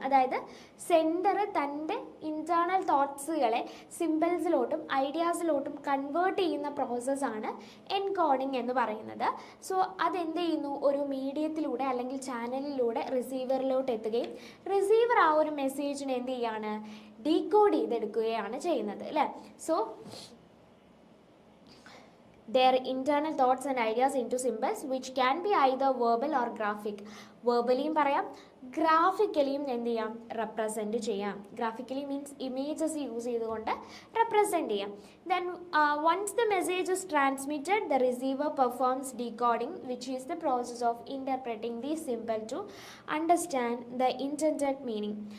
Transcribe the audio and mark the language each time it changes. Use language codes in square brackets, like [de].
[ml] അതായത് സെൻഡർ തൻ്റെ internal തോട്ട്സുകളെ സിമ്പിൾസിലോട്ടും ഐഡിയാസിലോട്ടും convert ചെയ്യുന്ന പ്രോസസ്സാണ് എൻകോഡിങ് എന്ന് പറയുന്നത്. സോ അതെന്ത് ചെയ്യുന്നു, ഒരു മീഡിയത്തിലൂടെ അല്ലെങ്കിൽ ചാനലിലൂടെ റിസീവറിലോട്ട് എത്തുകയും റിസീവർ ആ ഒരു മെസ്സേജിനെ എന്ത് ചെയ്യാണ്, ഡീകോഡ് ചെയ്തെടുക്കുകയാണ് ചെയ്യുന്നത് അല്ലേ. [en] So their internal thoughts and ideas into symbols which can be either verbal or graphic. [ml] വെർബലിയും പറയാം, ഗ്രാഫിക്കലിയും എന്ത് ചെയ്യാം, റെപ്രസെൻറ്റ് ചെയ്യാം. ഗ്രാഫിക്കലി മീൻസ് ഇമേജസ് യൂസ് ചെയ്തുകൊണ്ട് റെപ്രസെൻറ്റ് ചെയ്യാം. [en] Then once the message is transmitted the receiver performs decoding which is the process of interpreting the simple to understand the intended meaning.